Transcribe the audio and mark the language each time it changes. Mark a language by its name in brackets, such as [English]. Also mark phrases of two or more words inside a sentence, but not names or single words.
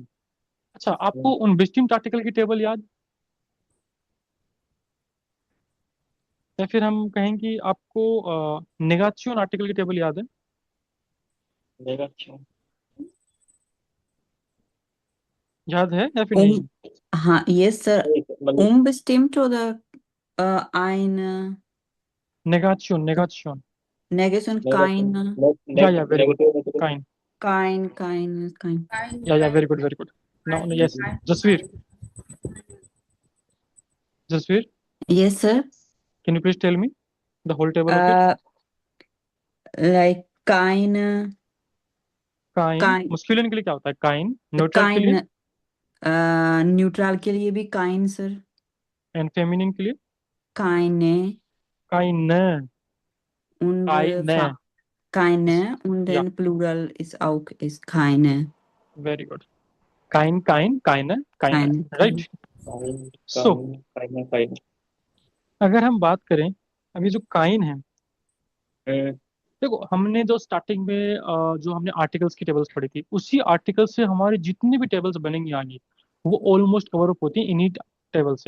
[Hindi] अच्छा, आपको उन [English] distinct article [Hindi] की टेबल याद, या फिर हम कहें कि आपको नेगाचियोन आर्टिकल की टेबल याद है? नेगेटिव। याद है या फिर नहीं? हाँ, [English] yes sir. [Hindi] मतलब [German] Bestimmt oder eine नेगाचियोन, नेगाचियोन। Negation keine, [English] Ja, very good. नेगेटिव [German] काइन। kein. [English] Ja, very good, very good. No, yes. Jasveer, Jasveer, Yes sir. Can you please tell me the whole table of it? [German] Like keine, kein maskulin [Hindi] के लिए क्या होता है? काइन। न्यूट्रल के लिए? न्यूट्रल के लिए भी काइन सर. [English] and feminine [Hindi] के लिए? [German] Keine काइन। und काइन। keine und या den Plural ist keine. [English] very good. [German] kein, kein, kein, kein. Keine. [English] Right. So [German] काइन। [Hindi] अगर हम बात करें, अभी जो काइन है, देखो हमने जो स्टार्टिंग में जो हमने आर्टिकल्स की टेबल्स पढ़ी थी, उसी आर्टिकल से हमारी जितनी भी टेबल्स बनेंगी आगे, वो ऑलमोस्ट कवर अप होती है इन्हीं टेबल से।